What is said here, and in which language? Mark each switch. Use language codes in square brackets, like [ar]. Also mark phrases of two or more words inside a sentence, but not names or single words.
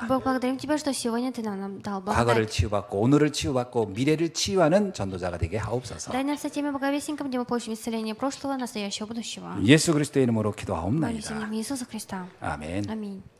[ru] Бог, благодарим Тебя, что сегодня Ты нам дал [ko] 과거를 [ru] благодать. [ko] 치유받고 오늘을 치유받고 미래를 치유하는 전도자가 되게 하옵소서. [ru] Дай нас теми благовестникам, где мы получим исцеление прошлого, настоящего, будущего. [ko] 예수 그리스도의 이름으로 [ru] Молимся в [ko] 기도하옵나이다. [ru] имя Иисуса Христа. [ko] 아멘. [ru] Аминь.